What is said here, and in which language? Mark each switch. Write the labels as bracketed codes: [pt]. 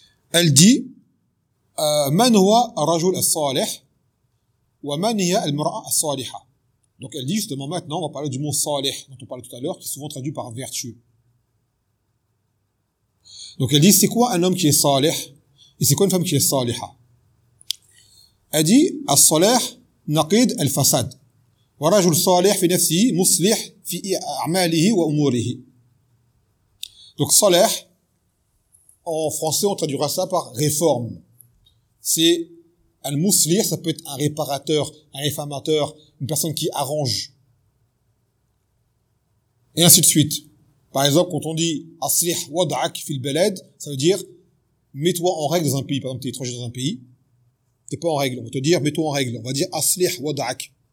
[fr] Elle dit [ar] « Man huwa ar-rajul as-salih wa man hiya al-mar'a as-salihah ». [fr] Donc elle dit justement maintenant, on va parler du mot « salih » dont on parlait tout à l'heure, qui est souvent traduit par « vertueux ». Donc elle dit « C'est quoi un homme qui est salih ?» Et « C'est quoi une femme qui est saliha ?» Elle dit [ar] « As-salih naqid al-fasad » ورجل صالح في نفسه مصلح في أعماله وأموره. [fr] Donc صالح, en français on traduira ça par réforme. C'est un مصلح, ça peut être un réparateur, un réformateur, une personne qui arrange. Et ainsi de suite. Par exemple, quand on dit [ar] أصلح وضعك في البلد, [fr] ça veut dire mets-toi en règle dans un pays. Par exemple, t'es étranger dans un pays, t'es pas en règle. On va te dire mets-toi en règle. On va dire [ar] أصلح وضعك.